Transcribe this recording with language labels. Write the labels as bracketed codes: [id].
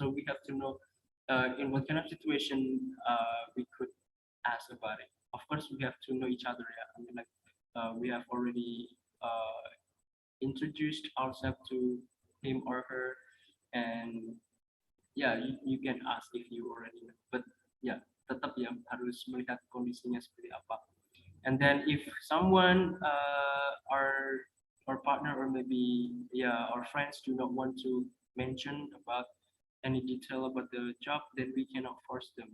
[en] So we have to know in what kind of situation we could ask about it. Of course, we have to know each other. Yeah, I mean, like we have already introduced ourselves to him or her, and yeah, you can ask if you already know. But yeah, [id] tetap ya harus melihat kondisinya seperti apa. [en] And then if someone our partner or maybe our friends do not want to mention about any detail about the job, then we cannot force them.